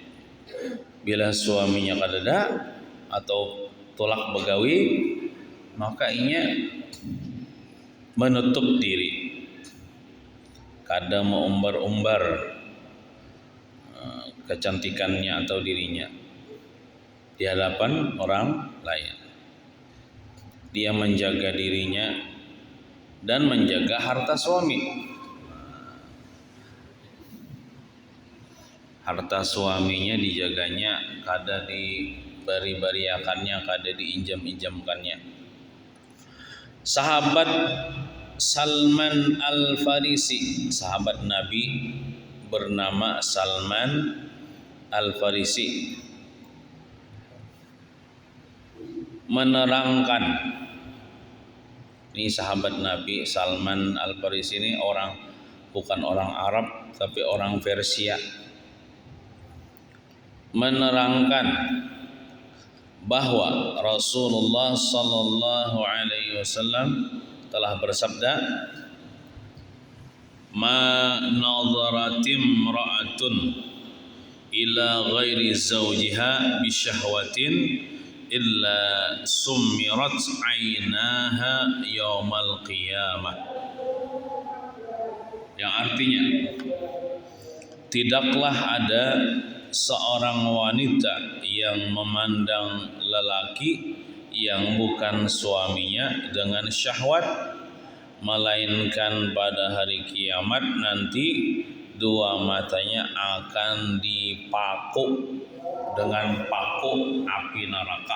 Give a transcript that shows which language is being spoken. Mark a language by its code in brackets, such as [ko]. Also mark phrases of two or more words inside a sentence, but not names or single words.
[bjn] Bila suaminya kadada atau tolak begawi, maka inya menutup diri, kadang mengumbar-umbar kecantikannya atau dirinya di hadapan orang lain. [id] Dia menjaga dirinya dan menjaga harta suami. Harta suaminya dijaganya, [bjn] kada dibari-bariakannya, kada diinjam-injamkannya. [id] Sahabat Salman Al-Farisi, sahabat Nabi bernama Salman Al-Farisi, menerangkan, ini sahabat Nabi Salman Al-Farisi ini bukan orang Arab tapi orang Persia, menerangkan bahwa Rasulullah [ar] صلى الله عليه وسلم [id] telah bersabda, [ar] "ما نظرت امرأة إلى غير زوجها بشهوة إلا سمرت عيناها يوم القيامة. [id] Yang artinya tidaklah ada seorang wanita yang memandang lelaki yang bukan suaminya dengan syahwat, melainkan pada hari kiamat nanti dua matanya akan dipaku dengan paku api neraka.